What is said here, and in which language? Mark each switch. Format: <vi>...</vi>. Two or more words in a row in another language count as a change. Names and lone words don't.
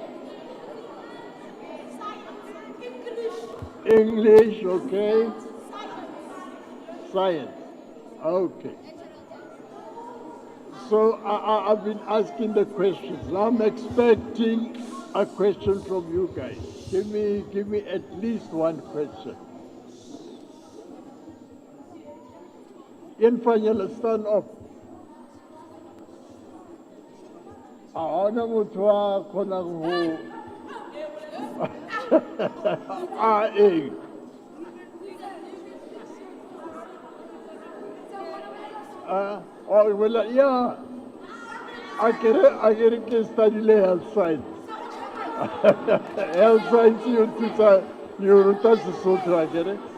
<en>English, okay. Science, okay. So I've been asking the questions. Now I'm expecting a question from you guys. Give me at least one question.</en> <af>Een van julle staan op.</af> <st>Ona motho a kgonang ho</st> <en>well, yeah. I can study health science. Health science, you ruta Sesotho, I get it.</en>